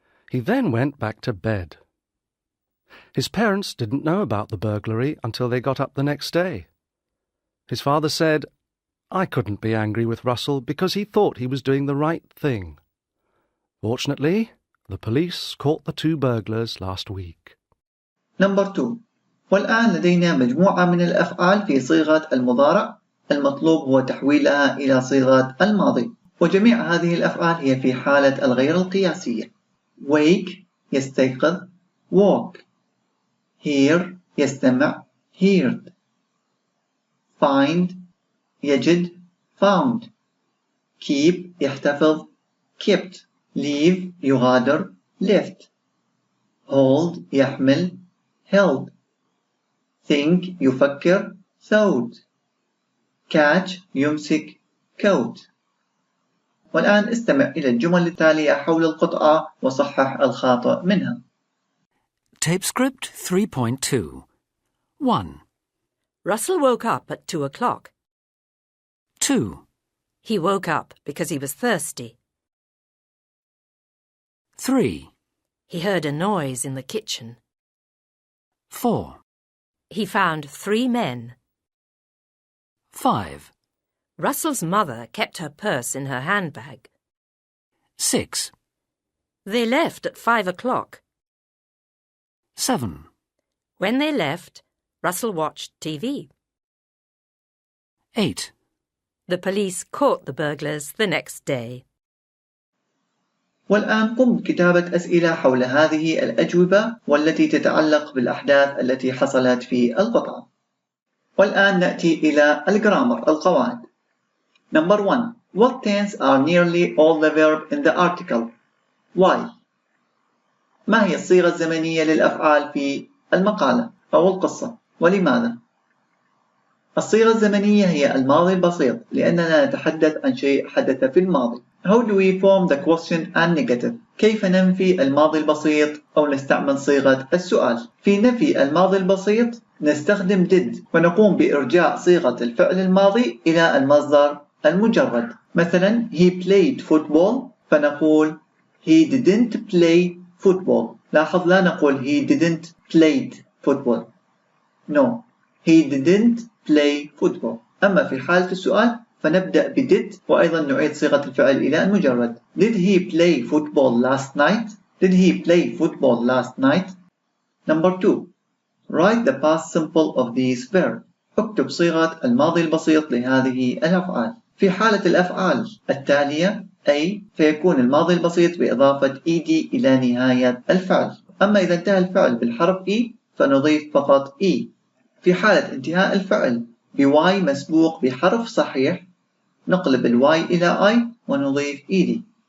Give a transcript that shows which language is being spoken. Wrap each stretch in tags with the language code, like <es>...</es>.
<en>He then went back to bed. His parents didn't know about the burglary until they got up the next day. His father said, "I couldn't be angry with Russell because he thought he was doing the right thing." Fortunately, the police caught the 2 burglars last week. Number 2.</en> <ar>والآن لدينا مجموعة من الأفعال في صيغة المضارع، المطلوب هو تحويلها إلى صيغة الماضي، وجميع هذه الأفعال هي في حالة الغير القياسية.</ar> <en>wake</en> <ar>يستيقظ</ar> <en>woke، hear</en> <ar>يستمع</ar> <en>heard، find</en> <ar>يجد</ar> <en>found، keep</en> <ar>يحتفظ</ar> <en>kept، leave</en> <ar>يغادر</ar> <en>left، hold</en> <ar>يحمل</ar> <en>held، think</en> <ar>يفكر</ar> <en>thought، catch</en> <ar>يمسك</ar> <en>caught.</en> <ar>والآن استمع إلى الجمل التالية حول القطعة وصحح الخاطئ منها.</ar> <en>Tape script 3.2. 1. Russell woke up at 2 o'clock. 2. He woke up because he was thirsty. 3. He heard a noise in the kitchen. 4. He found 3 men. 5. Russell's mother kept her purse in her handbag. 6. They left at 5 o'clock. 7. When they left, Russell watched TV. 8. The police caught the burglars the next day.</en> <ar>والآن قم بكتابة أسئلة حول هذه الأجوبة والتي تتعلق بالأحداث التي حصلت في القطعة. والآن نأتي إلى الجرامر القواعد.</ar> <en>Number 1. What tense are nearly all the verb in the article? Why?</en> <ar>ما هي الصيغة الزمنية للأفعال في المقالة أو القصة؟ ولماذا؟ الصيغة الزمنية هي الماضي البسيط لأننا نتحدث عن شيء حدث في الماضي.</ar> <en>How do we form the question and negative?</en> <ar>كيف ننفي الماضي البسيط أو نستعمل صيغة السؤال؟ في نفي الماضي البسيط نستخدم did ونقوم بإرجاع صيغة الفعل الماضي إلى المصدر المجرد. مثلا</ar> <en>he played football</en> <ar>فنقول</ar> <en>he didn't play football.</en> <ar>لاحظ لا نقول</ar> <en>he didn't played football. No, he didn't play football.</en> <ar>أما في حالة السؤال فنبدأ ب did وأيضا نعيد صيغة الفعل إلى المجرد.</ar> <en>Did he play football last night? Did he play football last night? Number 2. Write the past simple of these verbs.</en> <ar>اكتب صيغة الماضي البسيط لهذه الأفعال. في حالة الأفعال التالية أي فيكون الماضي البسيط بإضافة ed إلى نهاية الفعل. أما إذا انتهى الفعل بالحرف e فنضيف فقط e. في حالة انتهاء الفعل بy مسبوق بحرف صحيح نقلب الواي إلى I ونضيف ed.</ar>